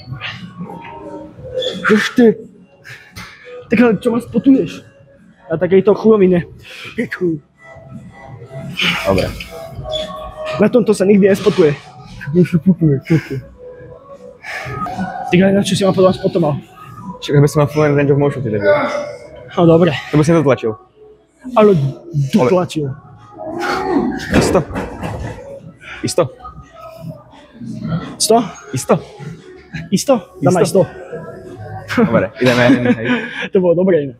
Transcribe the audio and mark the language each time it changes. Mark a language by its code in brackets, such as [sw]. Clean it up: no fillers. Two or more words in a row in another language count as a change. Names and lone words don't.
[sk] Ešte. Tak ale čo ma spotuješ? Na takejto chulovine. Dobre. Na tomto sa nikdy nespotuje. Tak ale na čo si ma podľa spotoval? Čiže by som mal [en] full range of motion, [sk] ty debil. No dobre. To by si dotlačil. Ale dotlačil. Isto. Isto. 100? Isto. Isto? Dám aj 100. Dobre, ideme. Hej. To bolo dobré ináč.